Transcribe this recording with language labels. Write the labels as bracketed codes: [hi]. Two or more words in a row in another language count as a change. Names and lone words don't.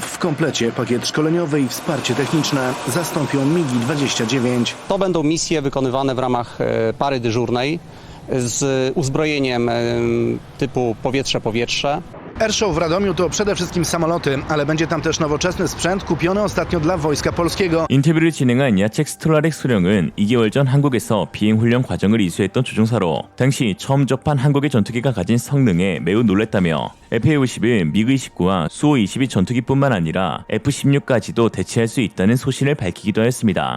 [pl] W komplecie pakiet szkoleniowy i wsparcie techniczne zastąpią MiG-29. To będą misje wykonywane w ramach pary dyżurnej z uzbrojeniem typu powietrze-powietrze. Airshow w Radomiu to przede wszystkim samoloty, ale będzie tam też nowoczesny sprzęt kupiony ostatnio dla Wojska Polskiego. [ko] 인터뷰를 진행한 야책 스트라렉 수령은 2개월 전 한국에서 비행훈련 과정을 이수했던 조종사로 당시 처음 접한 한국의 전투기가 가진 성능에 매우 놀랐다며 FA-50은 미그-29와 수호-22 전투기뿐만 아니라 F-16까지도 대체할 수 있다는 소신을 밝히기도 했습니다.